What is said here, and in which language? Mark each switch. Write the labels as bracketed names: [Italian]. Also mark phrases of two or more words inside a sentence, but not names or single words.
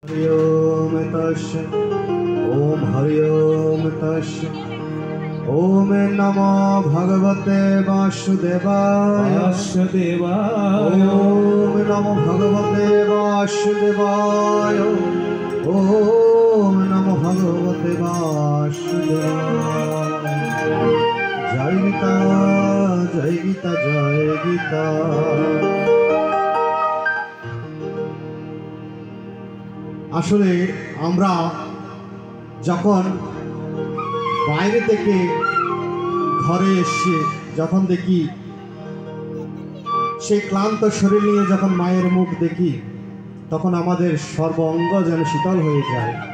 [Sanskrit] हरि ओम तस्य ओम हरि ओम तस्य ओम नमो भगवते वासुदेवाय ओम नमो भगवते वासुदेवाय ओम नमो भगवते वासुदेवाय। [Hindi] जय गीता जय गीता जय गीता। [Bangla] আসলে আমরা যখন বাইরে থেকে ঘরে এসে যখন দেখি সেই ক্লান্ত শরীর নিয়ে যখন মায়ের মুখ দেখি তখন আমাদের সর্ব অঙ্গ যেন শীতল হয়ে যায়।